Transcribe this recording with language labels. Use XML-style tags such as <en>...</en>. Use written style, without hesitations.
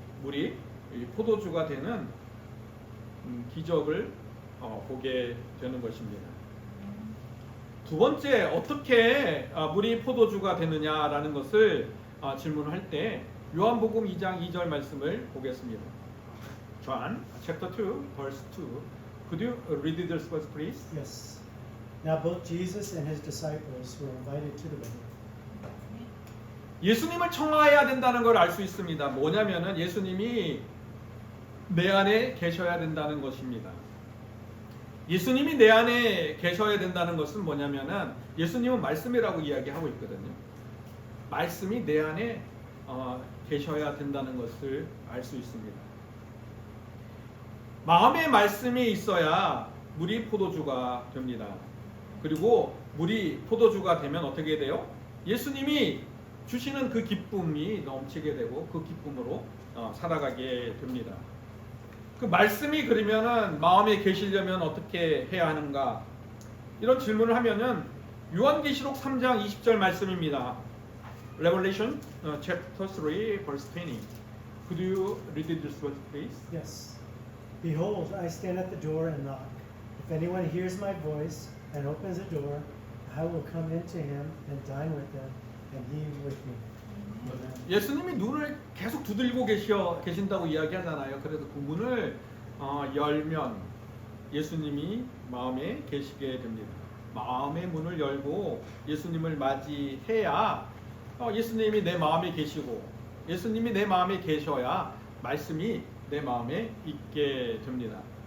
<ko>우리 포도주가 되는 기적을 보게 되는 것입니다. 두 번째, 어떻게 물이 포도주가 되느냐라는 것을 질문할 때 요한복음 2장 2절 말씀을 보겠습니다.</ko> <en>John chapter 2 verse 2. Could you read this verse please? Yes. Now both Jesus and his disciples were invited to the wedding.</en> <ko>예수님을 청하해야 된다는 걸 알 수 있습니다. 뭐냐면은 예수님이 내 안에 계셔야 된다는 것입니다. 예수님이 내 안에 계셔야 된다는 것은 뭐냐면은 예수님은 말씀이라고 이야기하고 있거든요. 말씀이 내 안에 계셔야 된다는 것을 알 수 있습니다. 마음의 말씀이 있어야 물이 포도주가 됩니다. 그리고 물이 포도주가 되면 어떻게 돼요? 예수님이 주시는 그 기쁨이 넘치게 되고 그 기쁨으로 살아가게 됩니다. 그 말씀이 그러면은 마음에 계시려면 어떻게 해야 하는가? 이런 질문을 하면은 요한계시록 3장 20절 말씀입니다.</ko> <en>Revelation chapter 3 verse 20. Could you read this verse please? Yes. Behold, I stand at the door and knock. If anyone hears my voice and opens the door, I will come into him and dine with him, and he with me. Amen.</en> <ko>예수님이 눈을 계속 두들고 계신다고 이야기하잖아요. 그래서 그 문을 열면 예수님이 마음에 계시게 됩니다. 마음의 문을 열고 예수님을 맞이해야 예수님이 내 마음에 계시고 예수님이 내 마음에 계셔야 말씀이 내 마음에 있게 됩니다.</ko>